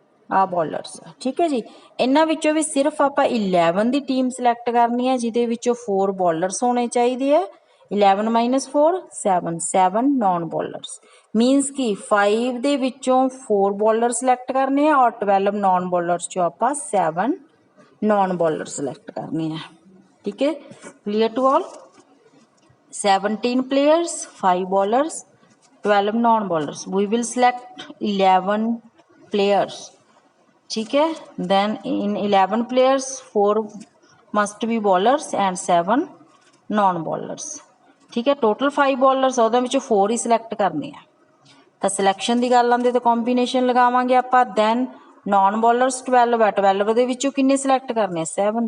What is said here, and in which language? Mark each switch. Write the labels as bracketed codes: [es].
[pa] ਆ ਬੋਲਰਸ, ਠੀਕ ਹੈ ਜੀ। ਇਹਨਾਂ ਵਿੱਚੋਂ ਵੀ ਸਿਰਫ ਆਪਾਂ 11 ਦੀ ਟੀਮ ਸਿਲੈਕਟ ਕਰਨੀ ਹੈ, ਜਿਹਦੇ ਵਿੱਚੋਂ 4 ਬੋਲਰਸ ਹੋਣੇ ਚਾਹੀਦੇ ਆ। 11 ਮਾਈਨਸ 4 7 7 ਨੌਨ ਬੋਲਰਸ, ਮੀਨਸ ਕਿ 5 ਦੇ ਵਿੱਚੋਂ 4 ਬੋਲਰ ਸਿਲੈਕਟ ਕਰਨੇ ਆ ਔਰ 12 ਨੌਨ ਬੋਲਰਸ ਚੋਂ ਆਪਾਂ 7 ਨੌਨ ਬੋਲਰ ਸਿਲੈਕਟ ਕਰਨੇ ਆ, ਠੀਕ ਹੈ। [en] Clear to all. 17 players, 5 bowlers, 12 non-bowlers. We will select 11 players. [hi] ठीक है। [en] Then in 11 players, 4 must be bowlers and 7 non-bowlers. [hi] ठीक है। [pa] Total 5 bowlers ਉਹਦੇ ਵਿੱਚੋਂ 4 ਹੀ select ਕਰਨੇ ਆ। ਤਾਂ ਸਿਲੈਕਸ਼ਨ ਦੀ ਗੱਲ ਆਉਂਦੀ ਤਾਂ ਕੰਬੀਨੇਸ਼ਨ ਲਗਾਵਾਂਗੇ ਆਪਾਂ। ਦੈਨ ਨੌਨ ਬੋਲਰਸ 12 ਹੈ, 12 ਦੇ ਵਿੱਚੋਂ ਕਿੰਨੇ ਸਿਲੈਕਟ ਕਰਨੇ 7।